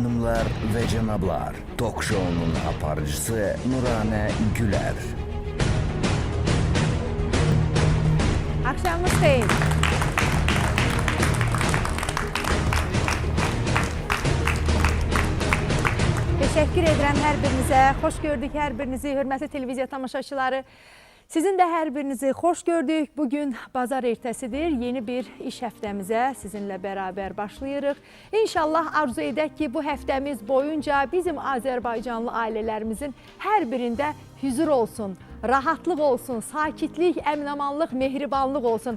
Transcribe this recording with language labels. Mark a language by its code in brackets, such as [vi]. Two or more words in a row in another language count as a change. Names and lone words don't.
[tr] Beyler ve [az] cenablar, Tok Show'nun aparıcısı Nurane Güler. Akşamınız xeyir. Teşekkür edirəm hər birinizə. Xoş gördük hər birinizi, hörmətli televiziya tamaşaçıları. Sizin də hər birinizi xoş gördük. Bugün bazar ertəsidir. Yeni bir iş həftəmizə sizinlə bərabər başlayırıq. İnşallah arzu edək ki, bu həftəmiz boyunca bizim Azərbaycanlı ailələrimizin hər birində huzur olsun, rahatlıq olsun, sakitlik, əminamanlıq, mehribanlıq olsun.